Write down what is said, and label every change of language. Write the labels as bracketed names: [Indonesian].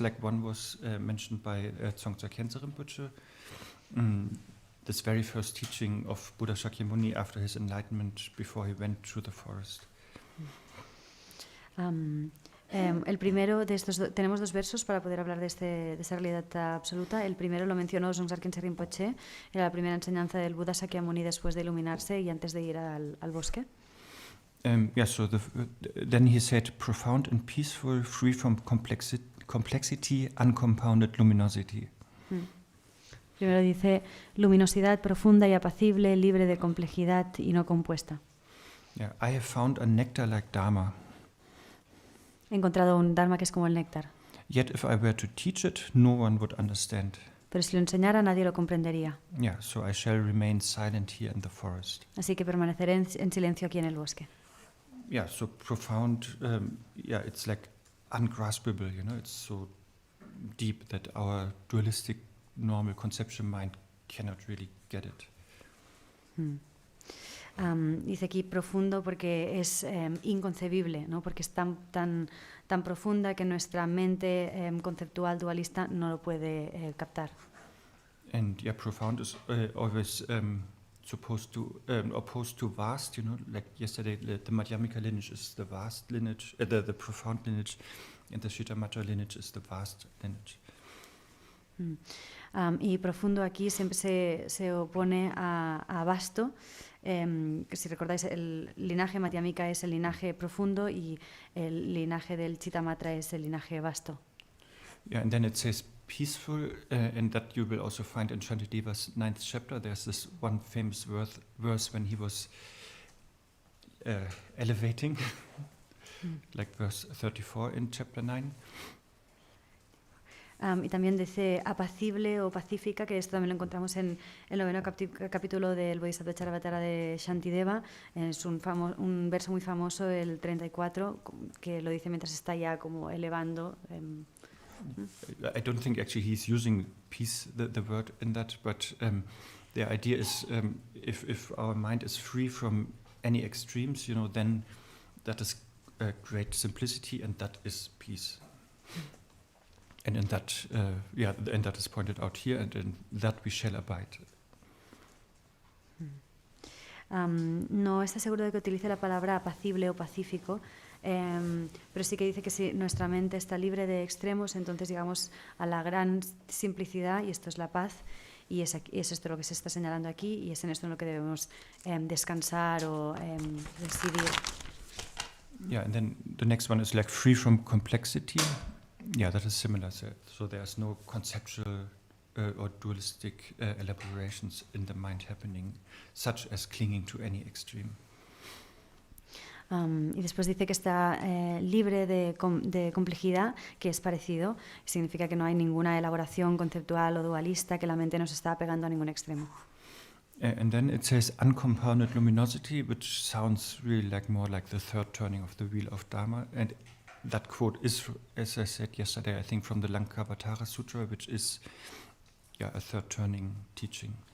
[English] Like one was mentioned by Dzongtsa Khyentse Rinpoche. This very first teaching of Buddha Shakyamuni after his enlightenment, before he went through the forest. [Spanish] El primero de estos tenemos dos versos para poder hablar de esa realidad absoluta. El primero lo mencionó Dzongtsa Khyentse Rinpoche, era la primera enseñanza del Buda Shakyamuni después de iluminarse y antes de ir al bosque. [English] So then he said, profound and peaceful, free from complexity, uncompounded luminosity. [Spanish] Primero dice, luminosidad profunda y apacible, libre de complejidad y no compuesta. [English] Yeah, I have found a nectar like Dharma. [Spanish] He encontrado un Dharma que es como el néctar. [English] Yet if I were to teach it, no one would understand. [Spanish] Pero si lo enseñara, nadie lo comprendería. [English] Yeah, so I shall remain silent here in the forest. [Spanish] Así que permaneceré en silencio aquí en el bosque. [English] Yeah, so profound, it's like ungraspable, it's so deep that our dualistic normal conception mind cannot really get it. [Spanish] Dice aquí profundo porque es inconcebible, ¿no? Porque es tan profunda que nuestra mente conceptual dualista no lo puede captar. [English] And profound is always supposed to opposed to vast, like yesterday the Madhyamika lineage is the vast lineage, the profound lineage, and the Shittamatra lineage is the vast lineage. [Spanish] Y profundo aquí siempre se opone a vasto. Si recordáis, el linaje Madhyamika es el linaje profundo y el linaje del Shittamatra es el linaje vasto. [English] Yeah, and then it says peaceful, and that you will also find in Shantideva's 9th chapter. There's this one famous verse when he was elevating, like verse 34 in chapter 9. [Spanish] Y también dice apacible o pacífica, que esto también lo encontramos en el 9º capítulo del Bodhichitta de Shantideva. Es un verso muy famoso, el 34, que lo dice mientras está ya como elevando. [English] I don't think actually he's using peace, the word in that, but the idea is if our mind is free from any extremes, then that is great simplicity, and that is peace. And in that, and that is pointed out here, and in that we shall abide. [Spanish] No está seguro de que utilice la palabra apacible o pacífico, pero sí que dice que si nuestra mente está libre de extremos, entonces llegamos a la gran simplicidad, y esto es la paz, y es esto lo que se está señalando aquí, y es en esto en lo que debemos descansar o residir. [English] Yeah, and then the next one is like free from complexity. Yeah, that is similar. So there's no conceptual or dualistic elaborations in the mind happening, such as clinging to any extreme. [Spanish] Y después dice que está libre de complejidad, que es parecido. Significa que no hay ninguna elaboración conceptual o dualista, que la mente no se está pegando a ningún extremo. [English] And then it says uncompounded luminosity, which sounds really more like the third turning of the wheel of Dharma. And that quote is, as I said yesterday, I think from the Lankavatara Sutra, which is a third turning teaching.